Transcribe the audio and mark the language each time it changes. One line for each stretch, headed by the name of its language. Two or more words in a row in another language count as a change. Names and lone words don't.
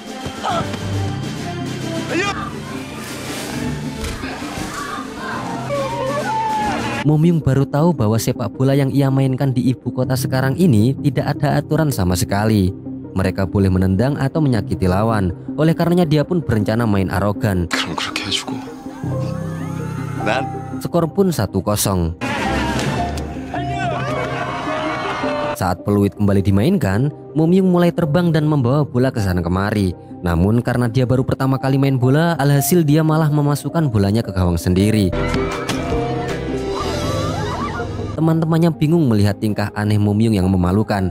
Indonesian: Momyung baru tahu bahwa sepak bola yang ia mainkan di ibu kota sekarang ini tidak ada aturan sama sekali. Mereka boleh menendang atau menyakiti lawan. Oleh karenanya dia pun berencana main arogan.
Korean: 그럼 그렇게 해주고. 난
Indonesian: Skor pun 1-0. Saat peluit kembali dimainkan, Momyung mulai terbang dan membawa bola ke sana kemari. Namun karena dia baru pertama kali main bola, alhasil dia malah memasukkan bolanya ke gawang sendiri. Teman-temannya bingung melihat tingkah aneh Momyung yang memalukan.